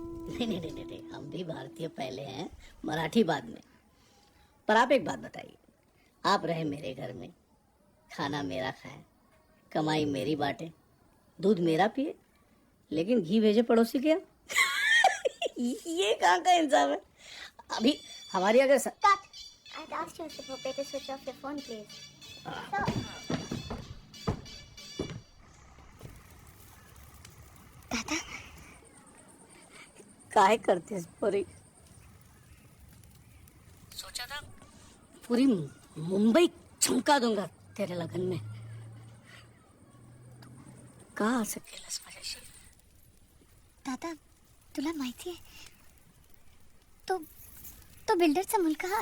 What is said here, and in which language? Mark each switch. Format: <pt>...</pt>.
<hi>नहीं, हम भी भारतीय पहले हैं, मराठी बाद में. पर आप एक बात बताइए, आप रहे मेरे घर में, खाना मेरा खाए, कमाई मेरी बांटे, दूध मेरा पिए, लेकिन घी भेजे पड़ोसी के यहाँ. ये कहाँ का इंसाफ है? अभी हमारी अगर</hi> <en>I'd asked you if it's okay to switch off your phone, please.</en> <mr>काहे करतेस पोरी?</mr> <hi>सोचा था पूरी मुंबई चमका दूंगा तेरे लगन में.</hi> <mr>का असं केलंस माझ्याशी? दादा, तुला माहिती आहे तो बिल्डरचा मुलगा.</mr>